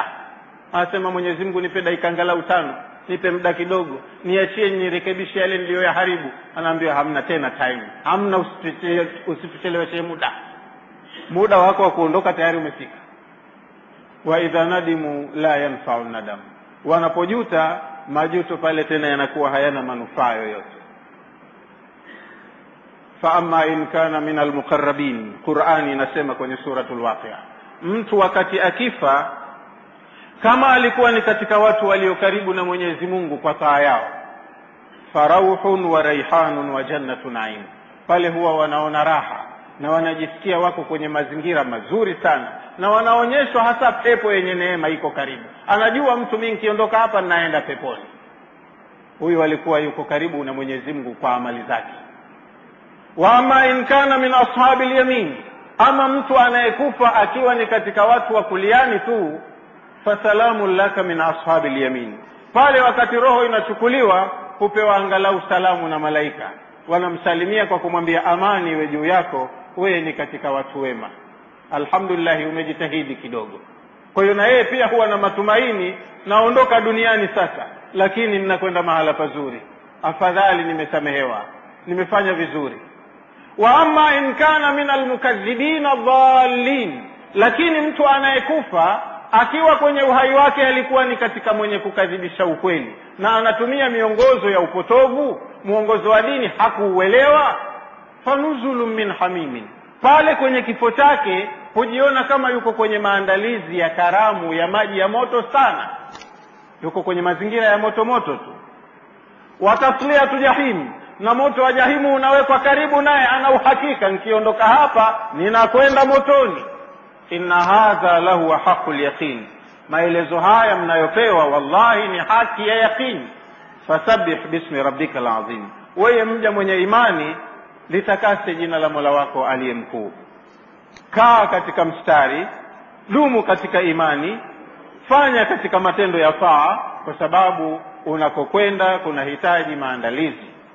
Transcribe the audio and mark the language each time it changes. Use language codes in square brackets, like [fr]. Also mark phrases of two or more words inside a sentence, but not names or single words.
[sw] Anasema Mwenyezi Mungu, nipe dakika angalau 5, nipe muda kidogo, niachie nirekebishe yale niliyoyaharibu. Anaambiwa hamna tena time, hamna, usicheleweshe muda wako wa kuondoka tayari umefika. [ar] وإذا ندموا لا ينفع الندم, [sw] wanapojuta majuto pale tena yanakuwa hayana manufaa yoyote. [ar] فأما إن كان من المقربين, [sw] Qur'ani inasema kwenye suratul Waqi'a, mtu wakati akifa kama alikuwa ni katika watu walio karibu na Mwenyezi Mungu kwa taa yao, [ar] فروح وريحان وجنة نعيم, [sw] pale huwa wanaona raha na wanajisikia wako kwenye mazingira mazuri sana, na wanaonyeshwa hasa pepo yenye neema iko karibu. Anajua mtu mimi nikiondoka hapa ninaenda peponi. Huyu alikuwa yuko karibu na Mwenyezi Mungu kwa amali zake. [ar] وأما إن كان من أصحاب اليمين, [sw] ama mtu anayekufa akiwa ni katika watu wa kuliani tu, [ar] فسلام لك من أصحاب اليمين, [sw] pale wakati roho inachukuliwa hupewa angalau salamu na malaika, wanamsalimia kwa kumwambia amani iwe juu yako, wewe ni katika watu wema, alhamdulillah umejitahidi kidogo. Kwa hiyo na yeye pia huwa na matumaini, naondoka duniani sasa, lakini ninakwenda mahala pazuri, afadhali nimesamehewa, nimefanya vizuri. [ar] وأما إن كان من المكذبين الضالين, [sw] lakini mtu anayekufa akiwa kwenye uhai wake alikuwa ni katika mwenye kukadhibisha ukweli na anatumia miongozo ya upotovu, muongozo wa dini hakuuelewa, [ar] فنزل من حميم, [sw] pale kwenye kifo chake hujiona kama yuko kwenye maandalizi ya karamu ya maji ya moto sana, yuko kwenye mazingira ya moto moto tu. [ar] وتصلية جحيم, [sw] na moto wa jahimu unawekwa karibu naye, ana uhakika nikiondoka hapa ninakwenda motoni. [ar] إن هذا لهو حق اليقين, [sw] maelezo haya mnayopewa wallahi ni haki ya yaqin. [ar] فسبح باسم ربك العظيم, [sw] wewe mja mwenye imani litakase jina la Mola wako aliye mkuu. Kaa katika mstari, dumu katika imani, fanya katika matendo ya taa, kwa sababu unakokwenda kunahitaji maandalizi.